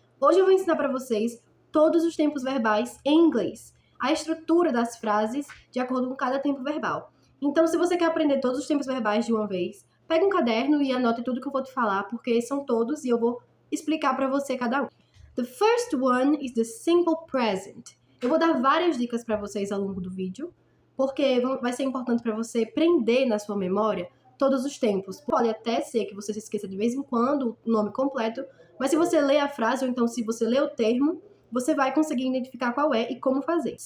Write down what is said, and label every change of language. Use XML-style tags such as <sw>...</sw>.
<pt>Hoje eu vou ensinar para vocês todos os tempos verbais em inglês, a estrutura das frases de acordo com cada tempo verbal. Então, se você quer aprender todos os tempos verbais de uma vez, pega um caderno e anote tudo que eu vou te falar, porque são todos e eu vou explicar para você cada um.</pt> <en>The first one is the simple present.</en> <pt>Eu vou dar várias dicas para vocês ao longo do vídeo, porque vai ser importante para você prender na sua memória todos os tempos. Pode até ser que você se esqueça de vez em quando o nome completo, mas se você ler a frase, ou então se você ler o termo, você vai conseguir identificar qual é e como fazer.</pt>